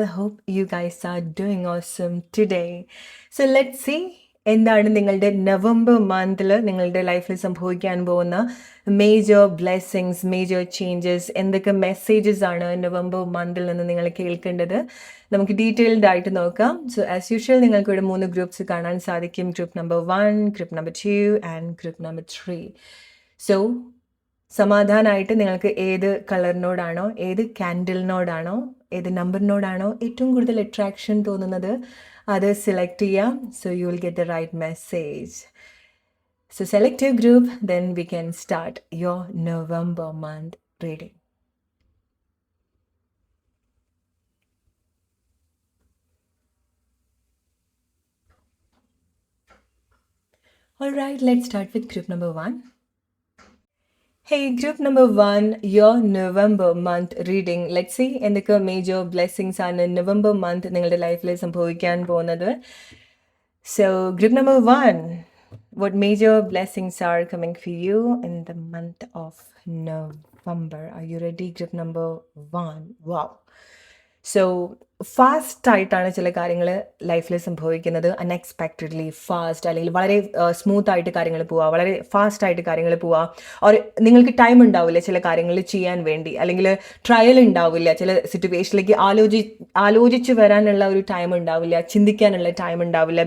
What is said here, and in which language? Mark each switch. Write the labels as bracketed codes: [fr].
[en] Hope you guys are doing awesome today. So let's see [ml] എന്താണ് നിങ്ങളുടെ November മന്തിൽ നിങ്ങളുടെ ലൈഫിൽ സംഭവിക്കാൻ പോകുന്ന മേജർ ബ്ലെസ്സിങ്സ്, മേജർ ചേഞ്ചസ്, എന്തൊക്കെ മെസ്സേജസ് ആണ് നവംബർ മന്തിൽ നിന്ന് നിങ്ങൾ കേൾക്കേണ്ടത്. നമുക്ക് ഡീറ്റെയിൽഡ് ആയിട്ട് നോക്കാം. [en] so as usual [ml] നിങ്ങൾക്ക് ഇവിടെ 3 ഗ്രൂപ്പ്സ് കാണാൻ സാധിക്കും. [en] Group number 1, group number 2 and group number 3. [ml] So സമാധാനമായിട്ട് നിങ്ങൾക്ക് ഏത് കളറിനോടാണോ, ഏത് ക്യാൻഡിലിനോടാണോ, ഏത് നമ്പറിനോടാണോ ഏറ്റവും കൂടുതൽ അട്രാക്ഷൻ തോന്നുന്നത് അത് സെലക്ട് ചെയ്യാം. [en] So you will get the right message. So select your group, then we can start your November month reading. All right, let's start with group number 1. Hey, group number 1, your November month reading. Let's see [ml] എന്തൊക്കെ major blessings ആണ് November month നിങ്ങളുടെ ലൈഫിൽ സംഭവിക്കാൻ പോകുന്നത്. [en] So, group number 1, what major blessings are coming for you in the month of November? Are you ready? Group number 1. Wow. [ml] So ഫാസ്റ്റായിട്ടാണ് ചില കാര്യങ്ങൾ ലൈഫിൽ സംഭവിക്കുന്നത്. അൺഎക്സ്പെക്റ്റഡ്ലി ഫാസ്റ്റ്, അല്ലെങ്കിൽ വളരെ സ്മൂത്തായിട്ട് കാര്യങ്ങൾ പോവുക, വളരെ ഫാസ്റ്റായിട്ട് കാര്യങ്ങൾ പോവുക. ഓർ നിങ്ങൾക്ക് ടൈം ഉണ്ടാവില്ല ചില കാര്യങ്ങൾ ചെയ്യാൻ വേണ്ടി, അല്ലെങ്കിൽ ട്രയൽ ഉണ്ടാവില്ല, ചില സിറ്റുവേഷനിലേക്ക് ആലോചിച്ച് വരാനുള്ള ഒരു ടൈം ഉണ്ടാവില്ല, ചിന്തിക്കാനുള്ള ടൈം ഉണ്ടാവില്ല.